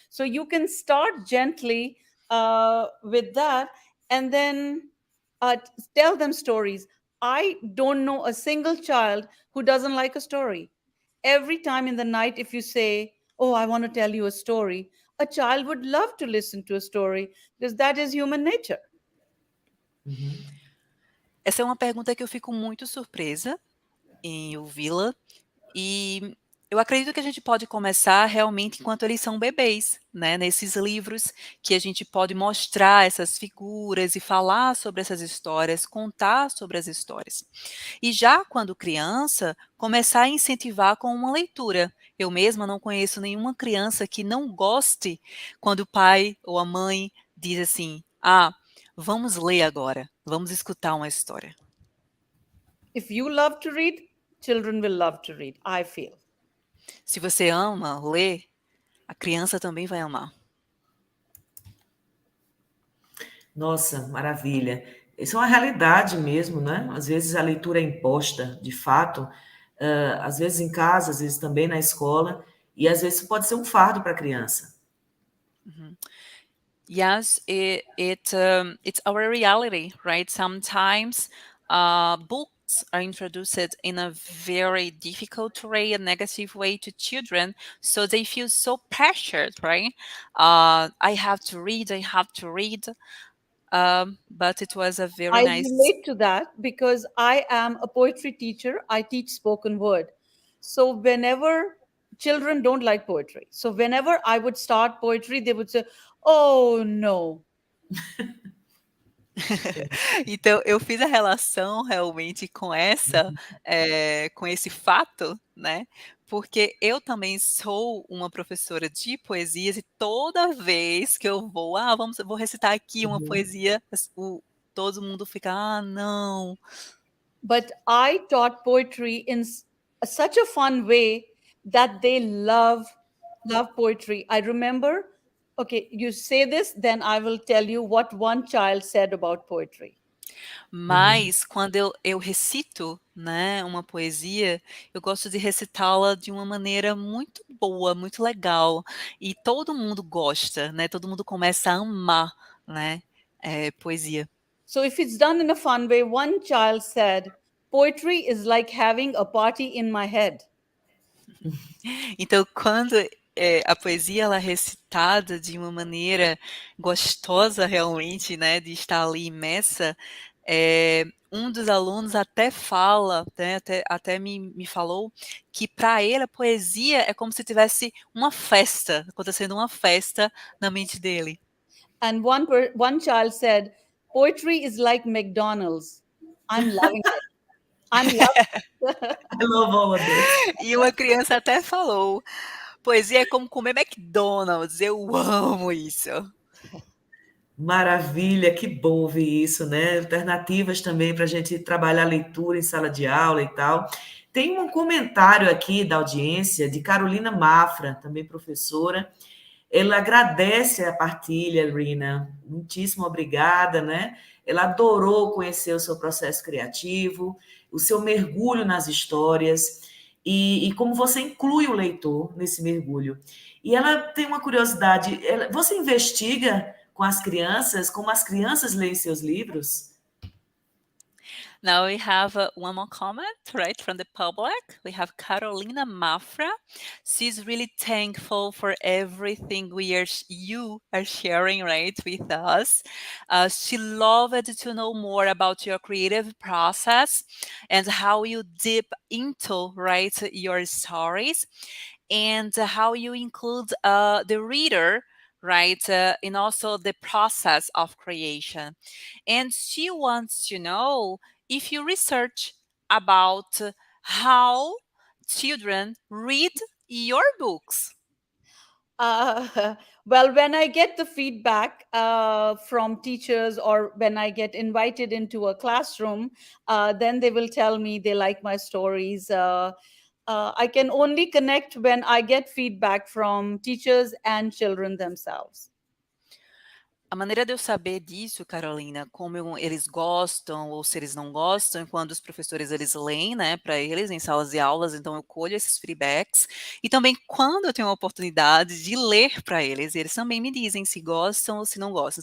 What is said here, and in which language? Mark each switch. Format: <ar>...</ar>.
<en>So you can start gently with that, and then tell them stories. I don't know a single child who doesn't like a story. Every time in the night, if you say, "Oh, I want to tell you a story," a child would love to listen to a story, because that is human nature.</en> <pt>Essa é uma pergunta que eu fico muito surpresa em ouvi-la, e eu acredito que a gente pode começar realmente enquanto eles são bebês, né, nesses livros que a gente pode mostrar essas figuras e falar sobre essas histórias, contar sobre as histórias. E já quando criança, começar a incentivar com uma leitura. Eu mesma não conheço nenhuma criança que não goste quando o pai ou a mãe diz assim: "Ah, vamos ler agora, vamos escutar uma história".</pt> <en>If you love to read, children will love to read, I feel.</en> <pt>Se você ama ler, a criança também vai amar. Nossa, maravilha. Isso é uma realidade mesmo, né? Às vezes a leitura é imposta, de fato, às vezes em casa, às vezes também na escola, e às vezes pode ser um fardo para a criança.</pt> <en>Yes, it's our reality, right? Sometimes books are introduced in a very difficult way, a negative way to children, so they feel so pressured, right? I have to read, I have to read. But it was a very I nice. relate to that because I am a poetry teacher. I teach spoken word. So whenever children don't like poetry, so whenever I would start poetry, they would say, "Oh no."</en> <pt>Então, eu fiz a relação realmente com esse fato, né, porque eu também sou uma professora de poesias e toda vez que eu vou: "Ah, eu vou recitar aqui uma Uhum. poesia", todo mundo fica: "Ah, não".</pt> <en>But I taught poetry in such a fun way that they love poetry. I remember, okay, you say this, then I will tell you what one child said about poetry.</en> <pt>Mas quando eu recito, né, uma poesia, eu gosto de recitá-la de uma maneira muito boa, muito legal, e todo mundo gosta, né, todo mundo começa a amar, né, poesia.</pt> <en>So if it's done in a fun way, one child said, "Poetry is like having a party in my head."</en> <pt>Então quando, a poesia ela é recitada de uma maneira gostosa realmente, né, de estar ali imersa, um dos alunos até fala, né, até me falou que para ele a poesia é como se tivesse uma festa, acontecendo uma festa na mente dele.</pt> <en>And one child said, "Poetry is like McDonald's." I'm loving it. I'm loving I love all of this.</en> <pt>E uma criança até falou: "Poesia é como comer McDonald's", eu amo isso. Maravilha, que bom ouvir isso, né? Alternativas também para a gente trabalhar a leitura em sala de aula e tal. tem um comentário aqui da audiência de Carolina Mafra, também professora. Ela agradece a partilha, Rina, muitíssimo obrigada, né? Ela adorou conhecer o seu processo criativo, o seu mergulho nas histórias e como você inclui o leitor nesse mergulho. E ela tem uma curiosidade, você investiga com as crianças, como as crianças leem seus livros?</pt> <en>Now we have one more comment, right, from the public. We have Carolina Mafra. She's really thankful for everything you are sharing, right, with us. She loved to know more about your creative process and how you dip into, right, your stories and how you include the reader, right, in also the process of creation. And she wants to know if you research about how children read your books. Well, when I get the feedback from teachers or when I get invited into a classroom, then they will tell me they like my stories. I can only connect when I get feedback from teachers and children themselves.</en> <pt>A maneira de eu saber disso, Carolina, eles gostam ou se eles não gostam, é quando os professores eles leem, né, para eles em salas de aulas, então eu colho esses feedbacks, e também quando eu tenho a oportunidade de ler para eles, eles também me dizem se gostam ou se não gostam.</pt>